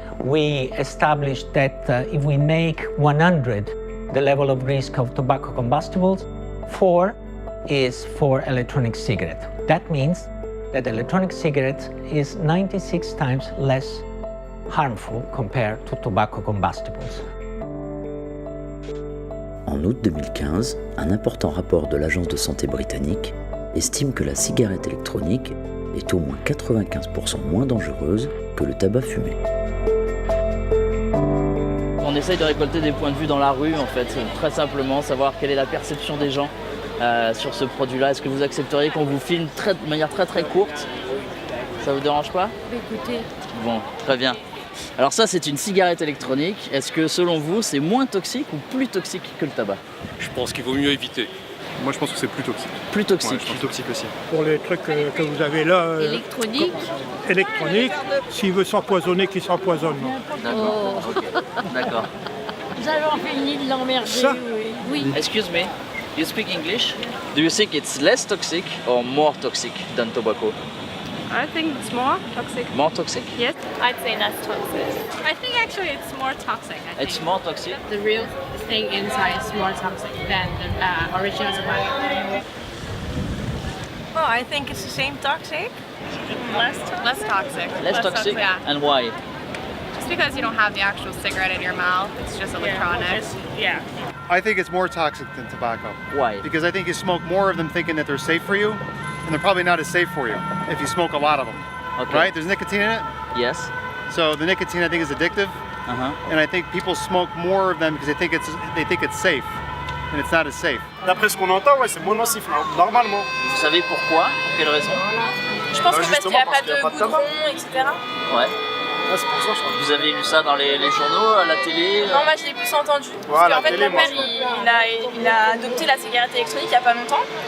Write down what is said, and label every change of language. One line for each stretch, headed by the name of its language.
English: We established that if we make 100 the level of risk of tobacco combustibles, 4 is for electronic cigarette. That means that electronic cigarette is 96 times less harmful compared to tobacco combustibles.
French: En août 2015, un important rapport de l'Agence de santé britannique estime que la cigarette électronique est au moins 95% moins dangereuse que le tabac fumé. On essaye de récolter des points de vue dans la rue, en fait, très simplement, savoir quelle est la perception des gens sur ce produit-là. Est-ce que vous accepteriez qu'on vous filme de manière très très courte? Ça vous dérange pas? Écoutez. Bon, très bien. Alors ça, c'est une cigarette électronique. Est-ce que selon vous, c'est moins toxique ou plus toxique que le tabac? Je pense qu'il vaut mieux éviter. Moi, je pense que c'est plus toxique. Plus toxique. Ouais, je pense plus toxique aussi. Pour les trucs que vous avez là, électronique, s'il veut s'empoisonner, qu'il s'empoisonne. D'accord. D'accord. Vous avez fini de l'emmerder. Ça? Oui.
English: Excuse me, you speak English? Do you think it's less toxic or more toxic than tobacco? I think it's more toxic. More toxic? Yes. I'd say less toxic. I think actually it's more toxic. It's more toxic? The real thing inside is more toxic than the original tobacco. Oh, I think it's the same toxic. Less toxic. Less toxic? Yeah. And why? Just because you don't have the actual cigarette in your mouth, it's just electronics. Yeah. I think it's more toxic than tobacco. Why? Because I think you smoke more of them thinking that they're safe for you, and they're probably not as safe for you if you smoke a lot of them. Okay. Right? There's nicotine in it? Yes. So the nicotine I think is addictive. And I think people smoke more of them because they think it's safe, and it's not as safe.
French: D'après ce qu'on entend, ouais, c'est moins nocif, normalement. Vous savez pourquoi? Pour quelle raison? Je pense que parce qu'il n'y a pas de goudron, etc. Ouais. Ah, c'est pour ça, je crois. Vous avez lu ça dans les journaux, à la télé? Non, moi je l'ai plus entendu. Parce qu'en fait, mon père, il a adopté la cigarette électronique il n'y a pas longtemps.